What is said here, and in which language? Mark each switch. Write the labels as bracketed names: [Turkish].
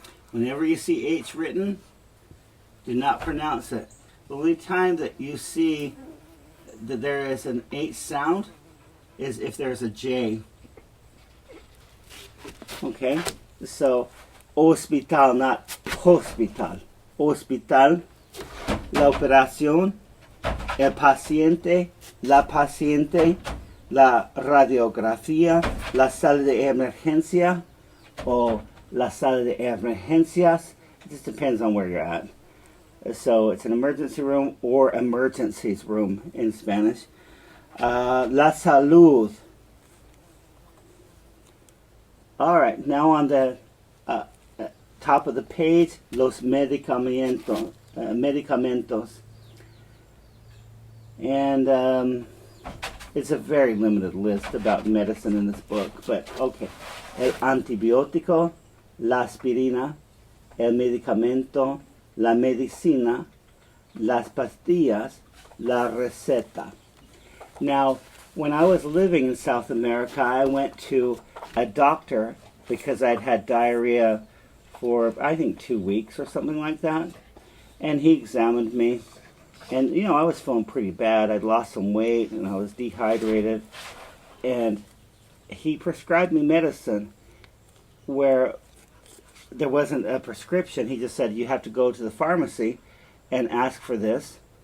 [English] Whenever you see H written, do not pronounce it. The only time that you see that there is an H sound is if there's a J. Okay? So, hospital, not hospital. [Spanish] Hospital, la operación, el paciente, la paciente, la radiografía, la sala de emergencia, o la sala de emergencias. [English] It just depends on where you're at. So it's an emergency room or emergencies room in Spanish. [Spanish] La salud. [English] All right, now on the top of the page, [Spanish] los medicamentos. [English] Medicamentos. And it's a very limited list about medicine in this book, but okay. [Spanish] El antibiótico, la aspirina, el medicamento, la medicina, las pastillas, la receta. [English] Now, when I was living in South America, I went to a doctor because I'd had diarrhea for, I think, 2 weeks or something like that. And he examined me. And, you know, I was feeling pretty bad. I'd lost some weight and I was dehydrated. And he prescribed me medicine where there wasn't a prescription. He just said, you have to go to the pharmacy and ask for this.